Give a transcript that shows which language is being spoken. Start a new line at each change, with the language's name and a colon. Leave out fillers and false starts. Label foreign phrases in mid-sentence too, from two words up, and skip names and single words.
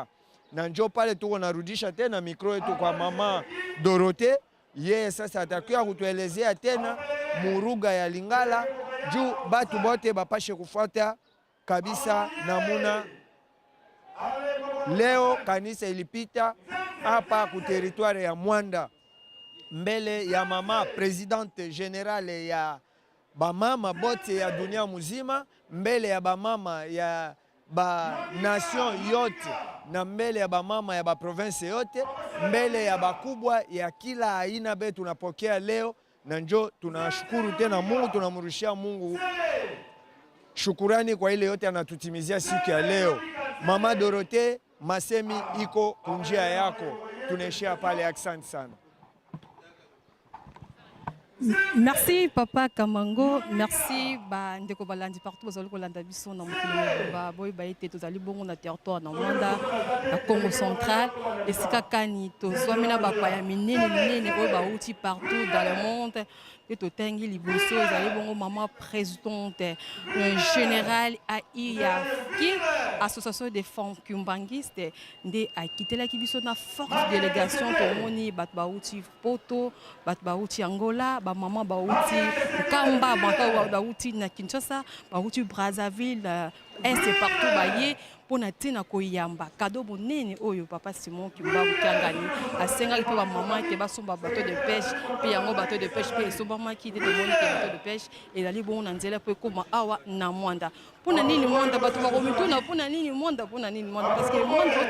Swahili: Na njoo pale tuko narudisha tena mikro yetu kwa mama Dorote. Yeye sasa atakuwa kutuelezea tena muruga ya Lingala juu batu bote bapashe kufuata kabisa namuna. Leo kanisa ilipita hapa ku territoire ya Mwanda mbele ya mama
French: presidente generale
Swahili: ya bamama bote ya dunia muzima, mbele ya bamama ya ba nation yote na mbele ya bamama ya ba province yote, mbele ya bakubwa ya kila aina be tunapokea leo. Na njo tunashukuru tena Mungu, tunamrushia Mungu shukurani kwa ile yote anatutimizia siku ya leo. Mama Dorote, masemi iko kunjia yako, tunaishia pale. Asante sana.
French: Merci Papa Kamango, merci
Lingala: ba ndeko balandi partout bazali kolanda biso na mokili ba boy ba ete tozali bongo na territoire na Mwanda na Congo central esika kani tozwamina bapaya minene oyo bauti
French: partout dans le monde et
Lingala: totengi liboso ezali bongo mama
French: présidente générale AIA qui association des femmes kimbangistes
Lingala: nde akitelaki biso na
French: forte délégation
Lingala: tomoni bato bauti Poto, bato bauti Angola, ba mama bauti Kamba, bauti na Kinshasa, bauti Brazzaville,
French: est partout
Lingala: baye mpona ntina koyamba kado monene oyo papa Simon Kimbangu Kiangani asengaki mpe bamama ete basomba
French: bateau de pêche
Lingala: mpe yango
French: bateau de pêche
Lingala: mpe esombamaki nde tomoni ke
French: bateau de pêche
Lingala: ezali bongo na nzela mpo ekóma awa na mwanda mpona nini mwanda bato bakomituna mpona nini mwanda
French: parce que
Lingala: mwanda oyo